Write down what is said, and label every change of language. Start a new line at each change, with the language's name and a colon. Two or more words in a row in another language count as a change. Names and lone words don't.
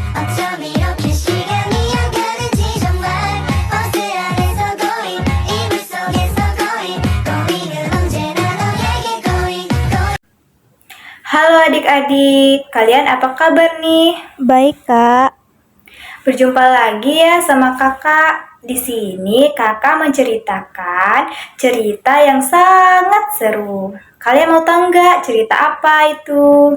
Korean: 어쩜 이렇게 시간이 안 가는지 정말 버스 안에서 고인 이불 속에서 고인은 언제나 너에게 고인.
Indonesian: Halo adik-adik, kalian apa kabar nih? Baik, Kak. Berjumpa lagi ya sama kakak. Di sini kakak menceritakan cerita yang sangat seru. Kalian mau tahu nggak cerita apa itu?